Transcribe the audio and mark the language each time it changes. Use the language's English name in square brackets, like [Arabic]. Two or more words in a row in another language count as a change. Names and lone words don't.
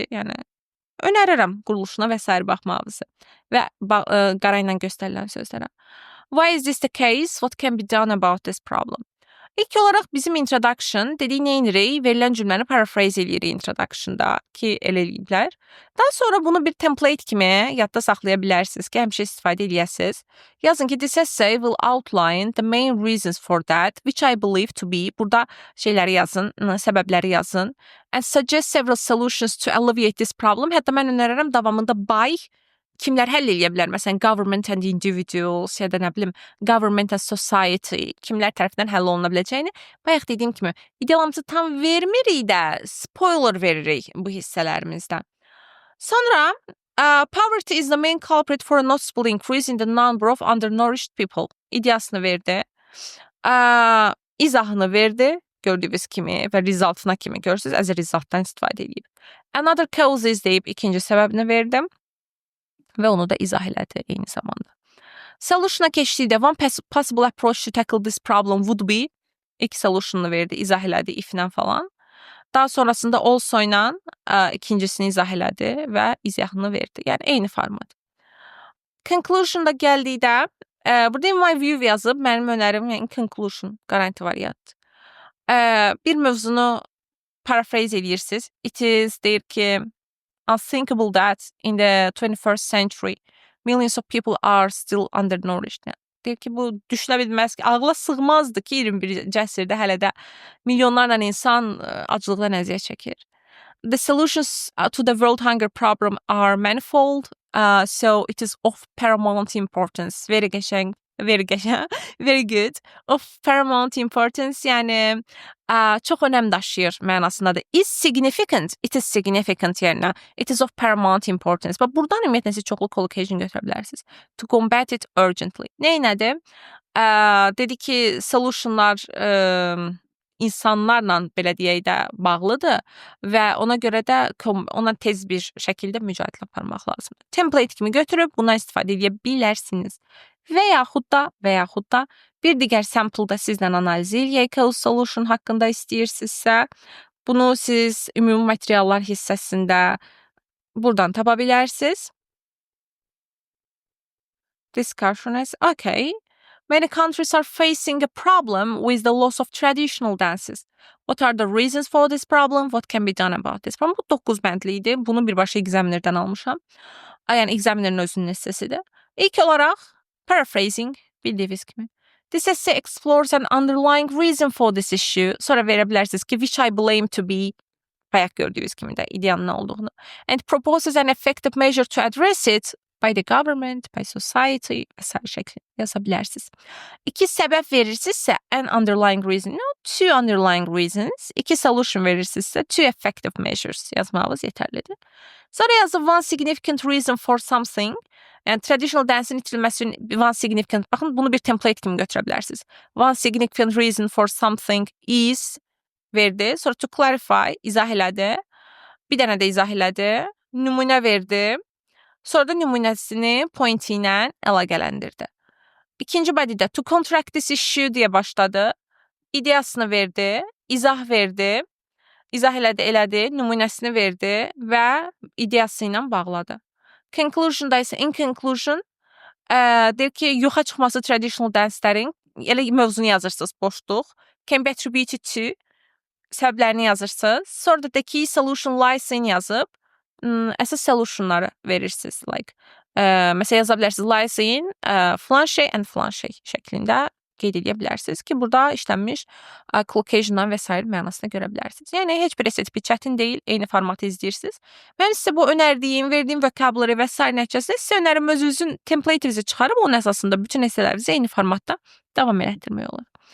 [Azerbaijani] Yəni önərirəm quruluşuna və s. baxmağınızı və qara ilə göstərilən sözlərə. [English] Why is this the case? What can be done about this problem? [Azerbaijani] İlk olaraq bizim introduction dediyi nə edirik? Verilən cümləni paraphrase eləyirik introductionda ki, elə eləyiblər. Daha sonra bunu bir template kimi yadda saxlaya bilərsiniz ki, həmişə istifadə eləyəsiniz. Yazın ki, [English] this essay will outline the main reasons for that, which I believe to be. [Azerbaijani] Burada şeyləri yazın, səbəbləri yazın. [English] And suggest several solutions to alleviate this problem. [Azerbaijani] Hətta mən önərirəm davamında by kimlər həll edə bilər? Məsələn, [English] government and individuals [Azerbaijani] ya da nə bilim, [English] government and society [Azerbaijani] kimlər tərəfindən həll oluna biləcəyini. Bayaq dediyim kimi, idealımızı tam vermirik də, spoiler veririk bu hissələrimizdən. Sonra, [English] poverty is the main culprit for a noticeable increase in the number of undernourished people. [Azerbaijani] İdeasını verdi. İzahını verdi. Gördüyünüz kimi və resultına kimi görürsünüz. [English] As a resultdan [Azerbaijani] istifadə edib. [English] Another cause is [Azerbaijani] deyib ikinci səbəbini verdim. Və onu da izah elədi eyni zamanda. Solution'a keçdikdə [English] one possible approach to tackle this problem would be [Azerbaijani] ilk solution'unu verdi, izah elədi if-lə falan. Daha sonrasında also ilə ikincisini izah elədi və izahını verdi. Yəni eyni format. Conclusion'da gəldikdə, burada [English] in my view [Azerbaijani] yazıb, mənim önərim [English] in conclusion, [Azerbaijani] garanti variant. Bir mövzunu paraphrase edirsiniz. [English] It is [Azerbaijani] deyir ki, [English] unthinkable that in the 21st century millions of people are still undernourished. [Azerbaijani] Deyir ki, bu düşünə bilməz ki, ağla sığmazdı ki, 21-ci əsrdə hələ də milyonlarla insan aclıqdan əziyyət çəkir. [English] The solutions to the world hunger problem are manifold, so it is of paramount importance. Very qəşəng, very qəşəng, very good. Of paramount importance, [Azerbaijani] yəni çox önəm daşıyır mənasındadır. [English] Is significant, it is significant yerinə. It is of paramount importance. [Azerbaijani] Bax, buradan ümumiyyətlə siz çoxlu collocation götürə bilərsiniz. [English] To combat it urgently. [Azerbaijani] Neynədir? Dedi ki, solutionlar insanlarla, belə deyək də, bağlıdır və ona görə də ona tez bir şəkildə mücadilə aparmaq lazımdır. Template kimi götürüb bundan istifadə edə bilərsiniz. Və yaxud da bir digər sample-da sizlə analiz eləyək, [English] cause solution [Azerbaijani] haqqında istəyirsinizsə, bunu siz ümumi materiallar hissəsində buradan tapa bilərsiniz. [English] Discussion is okay. Many countries are facing a problem with the loss of traditional dances. What are the reasons for this problem? What can be done about this? [Azerbaijani] Bu 9 bəndli idi. Bunu birbaşa examinerdən almışam. Yəni examinerin özünün hissəsidir. İlk olaraq paraphrasing, bildiyiniz kimi. [English] This essay explores an underlying reason for this issue. [Azerbaijani] Sonra verə bilərsiniz ki, [English] which I blame to be, [Azerbaijani] bayaq gördüyünüz kimi də ideyanın nə olduğunu. [English] And proposes an effective measure to address it by the government, by society [Azerbaijani] və s. şəklində yaza bilərsiniz. 2 səbəb verirsinizsə, [English] an underlying reason, no, 2 underlying reasons, 2 solution verirsinizsə, 2 effective measures [Azerbaijani] yazmağınız yetərlidir. Sonra yazıb [English] one significant reason for something, [Azerbaijani] yəni [English] traditional dance'in [Azerbaijani] itirilməsi üçün [English] one significant, [Azerbaijani] baxın, bunu bir template kimi götürə bilərsiniz. [English] One significant reason for something is [Azerbaijani] verdi, sonra [English] to clarify, [Azerbaijani] izah elədi, bir dənə də izah elədi, nümunə verdi, sonra da nümunəsini pointi ilə əlaqələndirdi. İkinci body'də [English] to contract this issue [Azerbaijani] deyə başladı, ideyasını verdi, izah verdi, izah elədi, nümunəsini verdi və ideyası ilə bağladı. Conclusion'da isə [English] in conclusion, [Azerbaijani] deyir ki, yoxa çıxması [English] traditional dance-lərin, [Azerbaijani] elə mövzunu yazırsınız, boşluq, [English] can be attributed to, [Azerbaijani] səbəblərini yazırsınız, sonra da [English] the key solution lies in [Azerbaijani] yazıb, əsas solutionları verirsiniz. Like, məsələn, yaza bilərsiniz [English] lies in [Azerbaijani] filan şey and filan şey şəklində qeyd edə bilərsiniz ki, burada işlənmiş collocation-dan və s. mənasını görə bilərsiniz. Yəni, heç bir STP çətin deyil, eyni formatı izləyirsiniz. Mən sizə bu önərdiyim, verdiyim vocabulary və s. nəticəsində sizə önərim özünüzün template-inizi çıxarıb, onun əsasında bütün esələrinizi eyni formatda davam elətdirmək olur.